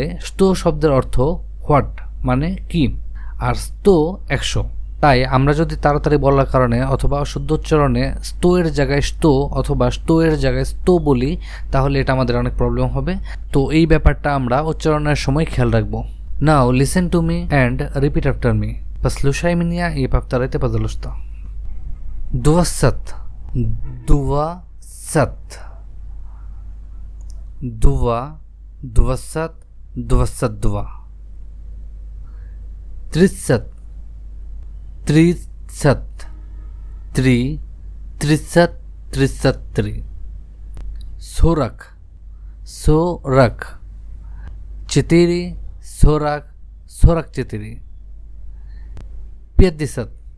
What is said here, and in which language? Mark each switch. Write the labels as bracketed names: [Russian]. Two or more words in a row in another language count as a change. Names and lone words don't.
[Bangla] sto শব্দের অর্থ হোয়াট, মানে কি, আর sto 100। তাই আমরা যদি তাড়াতাড়ি বলার কারণে অথবা শুদ্ধ উচ্চারণে sto এর জায়গায় sto অথবা sto এর জায়গায় sto বলি, তাহলে এটা আমাদের অনেক প্রবলেম হবে। তো এই ব্যাপারটা আমরা উচ্চারণের সময় খেয়াল রাখবো। [English] now listen to me and repeat after me. [Russian] Послушай меня и повторяйте, пожалуйста. 20, 20, 2, 20, 22, 30, 30, 3, 30, 33, 40, 40, 4, 40, 44, 50,